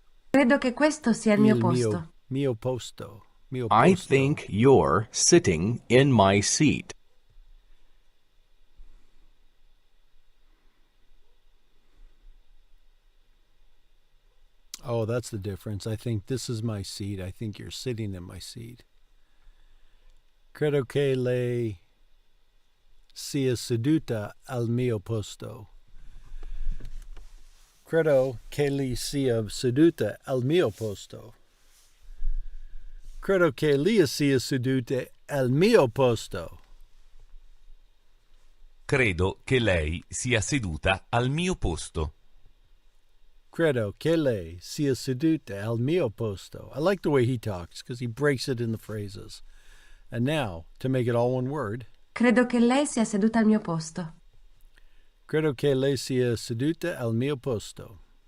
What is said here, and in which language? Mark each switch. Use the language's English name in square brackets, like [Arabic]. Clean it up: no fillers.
[Italian] Credo che questo sia il mio posto. Mio posto. [English] I think you're sitting in my seat. Oh, that's the difference. I think this is my seat. I think you're sitting in my seat. [Italian] Credo che lei sia seduta al mio posto. Credo che lei sia seduta al mio posto. Credo che lei sia seduta al mio posto. Credo che lei sia seduta al mio posto. Credo che lei sia seduta al mio posto. [English] I like the way he talks because he breaks it in the phrases. And now, to make it all one word. [Italian] Credo che lei sia seduta al mio posto. Credo che lei sia seduta al mio posto.